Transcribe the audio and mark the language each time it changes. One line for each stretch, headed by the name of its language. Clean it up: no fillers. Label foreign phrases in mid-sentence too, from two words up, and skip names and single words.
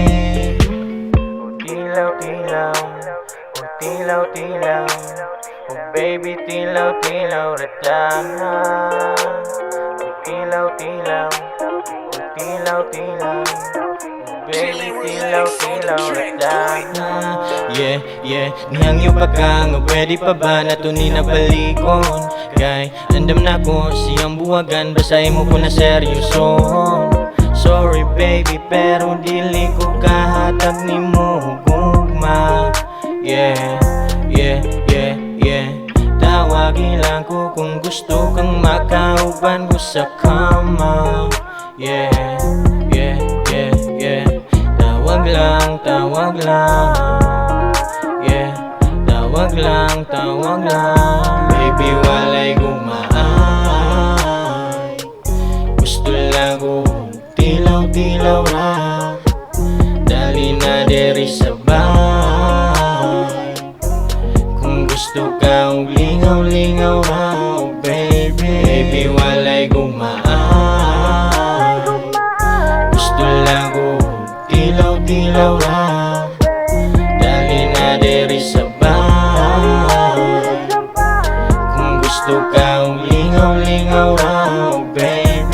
Cebuano: Tilaw-tilaw, tilaw-tilaw,
English: oh baby
Cebuano: tilaw-tilaw ratahan. Tilaw-tilaw, tilaw-tilaw, baby tilaw-tilaw ratahan.
English: Yeah, yeah,
Cebuano: nihang yung pagka nga pwede pa ba na to ni nabalikon, kay andam na ko siyang buwagan, basahin mo ko na seryoson.
English: Sorry baby
Cebuano: pero dili ko kahatag ni mo gugma.
English: Yeah, yeah, yeah, yeah.
Cebuano: Tawagin lang ko kung gusto kang makauban ko sa kama.
English: Yeah, yeah, yeah, yeah.
Cebuano: Tawag lang, yeah. Tawag lang, baby walay gumaan, gusto lang ko tilaw-tilaw ra. Dali na deri sa bahay, kung gusto kang lingaw-lingaw raw, baby. Baby walay gumaan, gusto lang ko tilaw-tilaw ra. Dali na deri sa bahay, kung gusto kang lingaw-lingaw raw, baby.